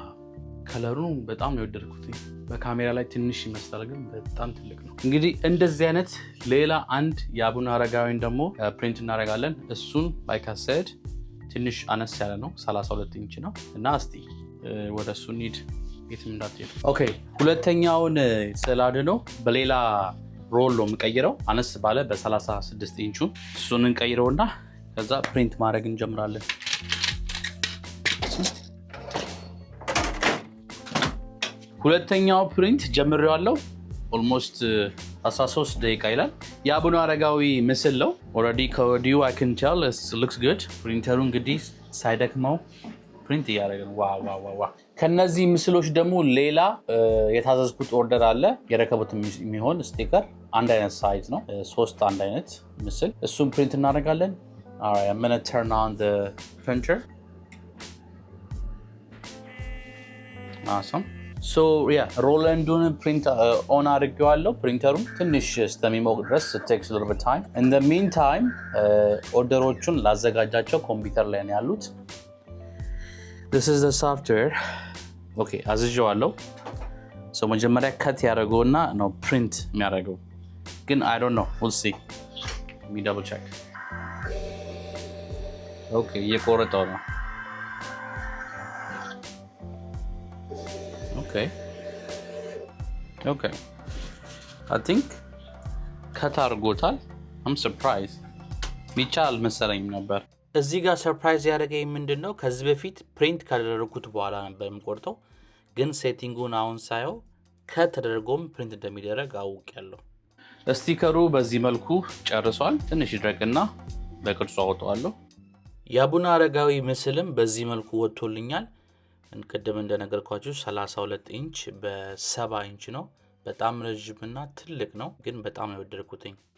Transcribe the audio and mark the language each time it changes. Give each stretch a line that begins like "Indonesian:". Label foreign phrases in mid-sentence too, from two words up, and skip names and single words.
Amharic: ከለሩ በጣም ነው የወደድኩት። በካሜራ ላይ ትንሽ ይመስላል፣ ግን በጣም ትልቅ ነው። እንግዲህ እንደዚህ አይነት ሌላ አንድ የአቡነ አረጋዊን ደግሞ ፕሪንት እናደርጋለን። እሱን
English: like I said
Amharic: ትንሽ አነስ ያለ ነው፣ 32 ኢንች ነው እና እስቲ ወደ እሱ እንሂድ፣ የትም እንዳትሄዱ። ኦኬ ሁለተኛውን ስዕል አድኖ በሌላ ሮል ነው የምቀይረው፣ አነስ ባለ በ36 ኢንቹ። እሱን እንቀይረውና ከዛ ፕሪንት ማድረግ እንጀምራለን። ሁለተኛው ፕሪንት ጀምሬዋለሁ። ኦልሞስት 13 ደቂቃ ይላል። የአቡነ አረጋዊ ምስል ነው። ኦልሬዲ ከወዲሁ
English: I can tell it looks good።
Amharic: ፕሪንተሩ እንግዲህ ሳይደክመው ፕሪንት እያደረገ ነው። ዋው። ከነዚህ ምስሎች ደግሞ ሌላ የታዘዝኩት ኦርደር አለ። የረከቡት የሚሆን ስቲከር አንድ አይነት ሳይዝ ነው። 3 አንድ አይነት ምስል እሱም ፕሪንት እናደርጋለን።
English: Alright, I'm gonna turn on the printer. Awesome. So yeah,
Amharic: ሮላንዱን ፕሪንት ኦን አድርጌዋለሁ። ፕሪንተሩን ትንሽ እስከሚሞቅ ድረስ
English: it takes a little bit time. In the meantime
Amharic: ኦርደሮቹን ላዘጋጃቸው ኮምፒውተር ላይ ነው ያሉት።
English: This is the software.
Amharic: Okay, አዝዤዋለሁ። So መጀመሪያ ከት ያደርገውና ነው ፕሪንት የሚያደርገው። ግን
English: I don't know, we'll see. Let me double check.
Amharic: Okay, እየቆረጠው ነው። Okay.
English: I think
Amharic: ከት አድርጎታል።
English: I'm surprised.
Amharic: ሚቻል መሰለኝ ነበር። እዚህ ጋር ሰርፕራይዝ ያደረገኝ ምንድነው ከዚህ በፊት ፕሪንት ካደረኩት በኋላ ነበር የምቆርጠው ግን ሴቲንጉን አሁን ሳየው ከተደረገውም ፕሪንት እንደሚደረግ አውቄያለሁ። ስቲከሩ በዚህ መልኩ ጨርሷል። ትንሽ ይድረቅና በቅርጹ አወጣዋለሁ። የአቡነ አረጋዊ ምስልም በዚህ መልኩ ወጥቶልኛል። እንቀደም እንደነገርኳችሁ 32 ኢንች በ70 ኢንች ነው። በጣም ረጅምና ትልቅ ነው ግን በጣም ነው የወደድኩትኝ።